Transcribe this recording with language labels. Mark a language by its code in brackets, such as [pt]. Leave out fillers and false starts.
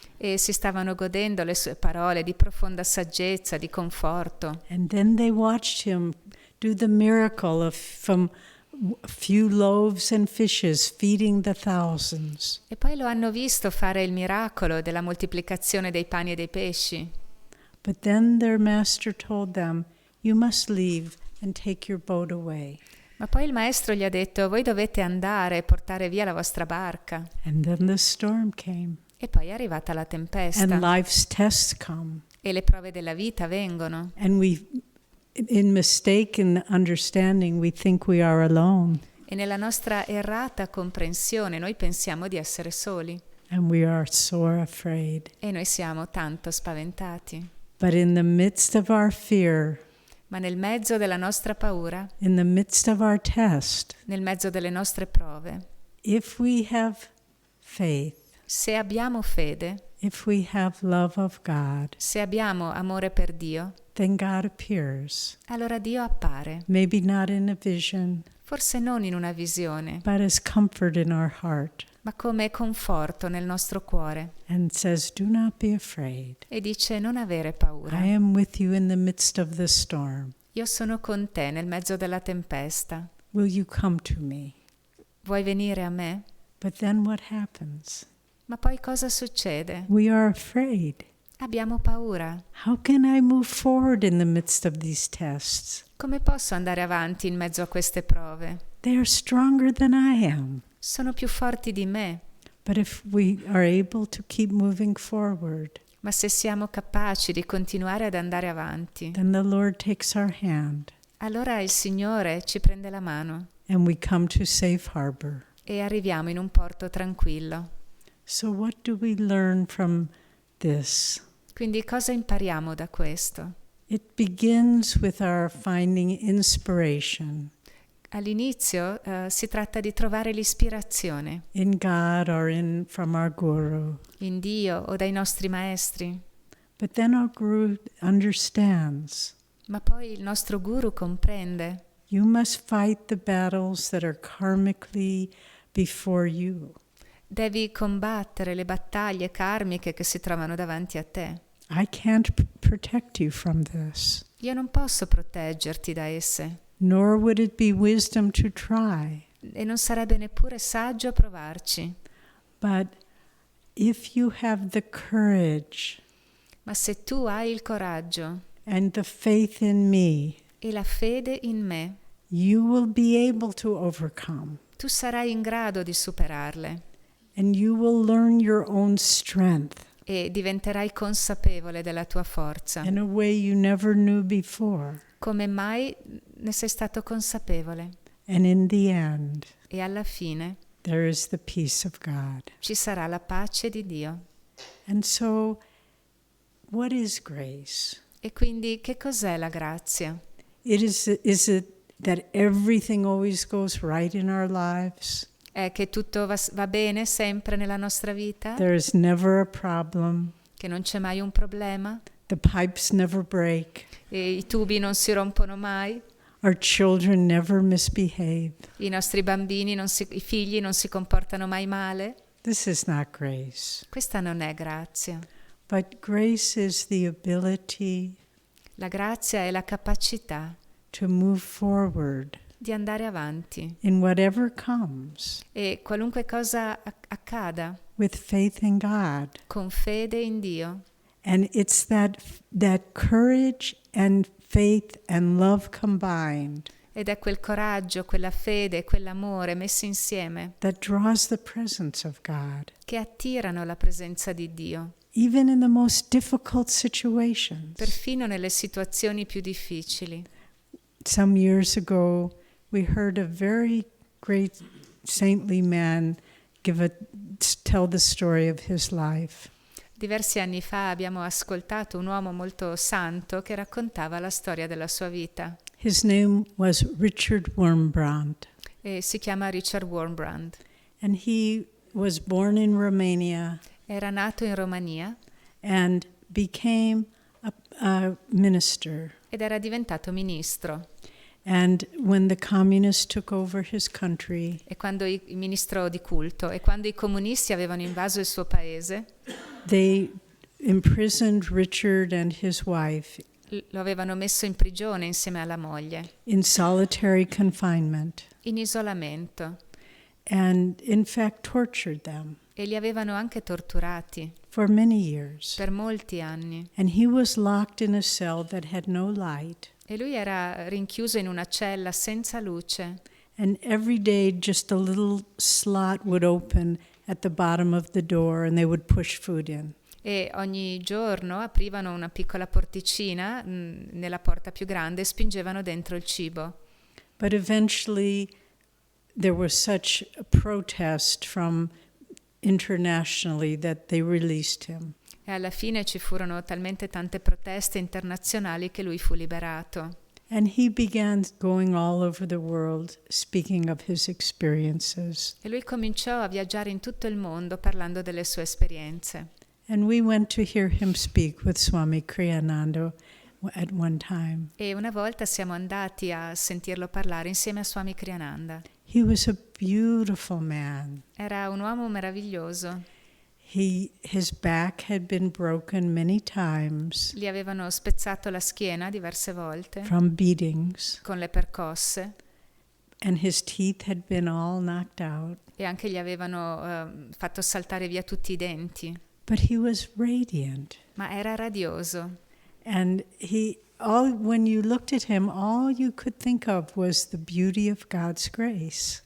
[it] e si stavano godendo le sue parole di profonda saggezza, di conforto. [en] And then they watched him do the miracle of from a few loaves and fishes feeding the thousands. [it] E poi lo hanno visto fare il miracolo della moltiplicazione dei pani e dei pesci. [en] But then their master told them, "You must leave and take your boat away." [it] Ma poi il Maestro gli ha detto: voi dovete andare e portare via la vostra barca. [en] And then the storm came, [it] E poi è arrivata la tempesta [en] and life's tests come. [it] e le prove della vita vengono. [en] And we, in mistaken understanding, we think we are alone, [it] E nella nostra errata comprensione noi pensiamo di essere soli [en] and we are sore afraid. [it] e noi siamo tanto spaventati. [en] But in the midst of our fear, [it] Ma nel mezzo della nostra paura, [en] in the midst of our test, [it] nel mezzo delle nostre prove, [en] if we have faith, [it] se abbiamo fede, [en] if we have love of God, [it] se abbiamo amore per Dio, [en] then God appears. [it] allora Dio appare. [en] Maybe not in a vision, [it] Forse non in una visione, [en] but as comfort in our heart, [it] ma come conforto nel nostro cuore. [en] and says, "Do not be afraid. [it] E dice: non avere paura. [en] I am with you in the midst of the storm. [it] Io sono con te nel mezzo della tempesta. [en] Will you come to me?" [it] Vuoi venire a me? [en] But then what happens? [it] Ma poi cosa succede? [en] We are afraid. [it] Abbiamo paura. [en] How can I move forward in the midst of these tests? [it] Come posso andare avanti in mezzo a queste prove? [en] They are stronger than I am. [it] Sono più forti di me. [en] But if we are able to keep moving forward, [it] Ma se siamo capaci di continuare ad andare avanti, [en] then the Lord takes our hand [it] allora il Signore ci prende la mano [en] and we come to safe harbor. [it] e arriviamo in un porto tranquillo. [en] So what do we learn from this? [it] Quindi cosa impariamo da questo? [en] It begins with our finding inspiration [it] All'inizio si tratta di trovare l'ispirazione [en] in God or from our guru. [it] in Dio o dai nostri maestri, [en] But then our guru understands. [it] ma poi il nostro guru comprende. [en] You must fight the battles that are karmically before you. [it] Devi combattere le battaglie karmiche che si trovano davanti a te. [en] I can't protect you from this, [it] Io non posso proteggerti da esse [en] nor would it be wisdom to try. [it] e non sarebbe neppure saggio provarci. [en] But if you have the courage [it] Ma se tu hai il coraggio [en] and the faith in me, [it] e la fede in me, [en] you will be able to overcome, [it] tu sarai in grado di superarle [en] and you will learn your own strength [it] e diventerai consapevole della tua forza, [en] in a way you never knew before. [it] come mai ne sei stato consapevole. [en] And in the end, [it] E alla fine [en] there is the peace of God. [it] ci sarà la pace di Dio. [en] And so, what is grace? [it] E quindi che cos'è la grazia? [en] Is it that everything always goes right in our lives? [it] È che tutto va bene sempre nella nostra vita? [en] There is never a problem. [it] Che non c'è mai un problema? [en] The pipes never break. [it] E i tubi non si rompono mai? [en] Our children never misbehave. [it] I nostri bambini, i figli non si comportano mai male? [en] This is not grace. [it] Questa non è grazia. [en] But grace is the ability [it] La grazia è la capacità [en] to move forward [it] di andare avanti [en] in whatever comes [it] e qualunque cosa accada, [en] with faith in God. [it] con fede in Dio. [en] And it's that courage and faith and love combined [it] Ed è quel coraggio, quella fede, quell'amore messi insieme [en] that draws the presence of God, [it] che attirano la presenza di Dio, [en] even in the most difficult situations. [it] perfino nelle situazioni più difficili. [en] Some years ago, we heard a very great saintly man give a tell the story of his life. [it] Diversi anni fa abbiamo ascoltato un uomo molto santo che raccontava la storia della sua vita. [en] His name was Richard Wurmbrand, [it] E si chiama Richard Wurmbrand. [en] and he was born in Romania [it] Era nato in Romania [en] and became a minister. [it] ed era diventato ministro. [en] And when the communists took over his country, [it] E quando il ministro di culto, e quando i comunisti avevano invaso il suo paese, [en] they imprisoned Richard and his wife [it] lo avevano messo in prigione insieme alla moglie, [en] in solitary confinement [it] in isolamento, [en] and in fact tortured them [it] e li avevano anche torturati [en] for many years. [it] per molti anni. [en] And he was locked in a cell that had no light. [it] E lui era rinchiuso in una cella senza luce. [en] And every day just a little slot would open at the bottom of the door and they would push food in. [it] E ogni giorno aprivano una piccola porticina nella porta più grande e spingevano dentro il cibo. [en] But eventually there was such a protest from internationally that they released him. [it] E alla fine ci furono talmente tante proteste internazionali che lui fu liberato. [en] And he began going all over the world speaking of his experiences. [it] E lui cominciò a viaggiare in tutto il mondo parlando delle sue esperienze. [en] And we went to hear him speak with Swami Kriyananda at one time. [it] E una volta siamo andati a sentirlo parlare insieme a Swami Kriyananda. [en] He was a beautiful man. [it] Era un uomo meraviglioso. [en] His back had been broken many times [it] Gli avevano spezzato la schiena diverse volte [en] from beatings, [it] con le percosse [en] and his teeth had been all knocked out. [it] e anche gli avevano fatto saltare via tutti i denti. [en] But he was radiant. [it] Ma era radioso. [en] And when you looked at him, all you could think of was the beauty of God's grace.